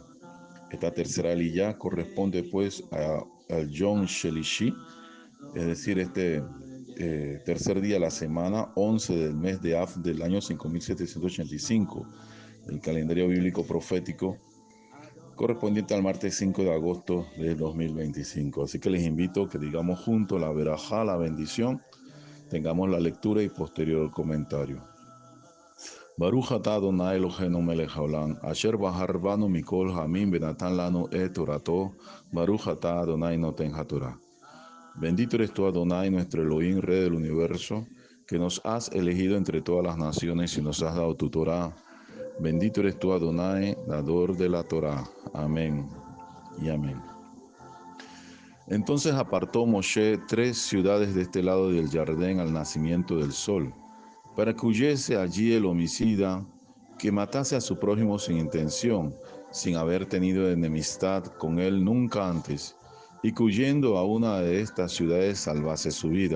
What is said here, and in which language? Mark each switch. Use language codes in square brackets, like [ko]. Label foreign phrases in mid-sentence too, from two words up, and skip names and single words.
[es] Esta tercera aliyá corresponde pues al [he] יום שלישי, [es] es decir, tercer día de la semana 11 del mes de Av del año 5785, el calendario bíblico profético, correspondiente al martes 5 de agosto del 2025. Así que les invito a que digamos juntos la verajá, la bendición, tengamos la lectura y posterior comentario. [he] ברוך אתה אדני אלהינו מלך העולם אשר בחר בנו מכל העמים ונתן לנו את תורתו ברוך אתה אדני נותן התורה. [es] Bendito eres tú, Adonai, nuestro Elohim, Rey del universo, que nos has elegido entre todas las naciones y nos has dado tu Torá. Bendito eres tú, Adonai, dador de la Torá. Amén y amén. Entonces apartó Moshe 3 ciudades de este lado del Jardín al nacimiento del sol, para que huyese allí el homicida, que matase a su prójimo sin intención, sin haber tenido enemistad con él nunca antes, y que huyendo a una de estas ciudades salvase su vida.